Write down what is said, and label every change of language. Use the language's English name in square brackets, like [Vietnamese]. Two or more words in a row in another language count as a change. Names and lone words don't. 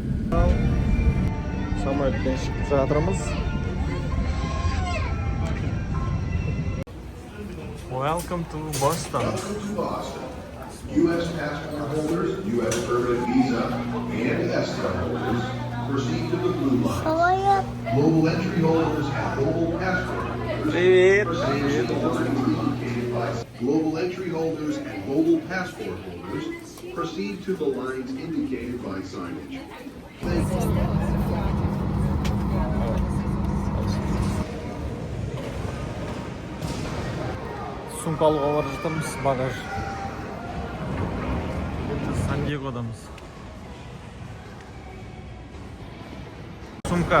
[Kazakh] Самолеттен шығып жатырмыз. [English] Welcome to Boston. U.S. passport holders, U.S. permanent visa, and ESTA holders proceed to the blue line. Soya. Global entry holders and global passport holders [Russian] Привет, [English] proceed [Russian] привет. [English] to the lines indicated by global entry holders and global passport holders proceed to the lines indicated by signage. Thank you. [Kazakh] Сумка алуға бара жатырмыз, багаж. Енді Сан-Диегодамыз. Сумка.